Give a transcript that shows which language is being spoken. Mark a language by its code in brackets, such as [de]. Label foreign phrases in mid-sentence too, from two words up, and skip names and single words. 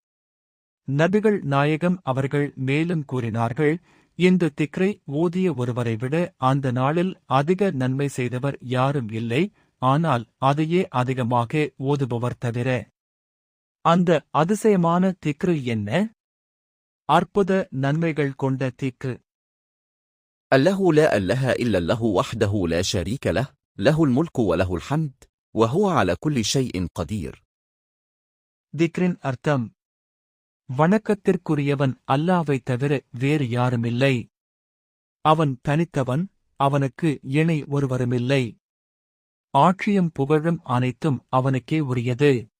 [ta] நபிகள் நாயகம் அவர்கள் மேலும் கூறினார்கள், இந்த திக்ரை ஓதிய ஒருவரை விட அந்த நாளில் அதிக நன்மை செய்தவர் யாரும் இல்லை, ஆனால் அதையே அதிகமாக ஓதுபவர் தவிர. அந்த அதிசயமான திக்ரு என்ன? அற்புத நன்மைகள் கொண்ட திக்ரு. [ar] الله لا إله إلا الله وحده لا شريك له، له الملك وله الحمد وهو على كل شيء قدير. [ta] திக்ரின் அர்த்தம்: வணக்கத்திற்குரியவன் அல்லாஹ்வை தவிர வேறு யாருமில்லை. அவன் தனித்தவன், அவனுக்கு இணை ஒருவருமில்லை. ஆட்சியும் புகழும் அனைத்தும் அவனுக்கே உரியது.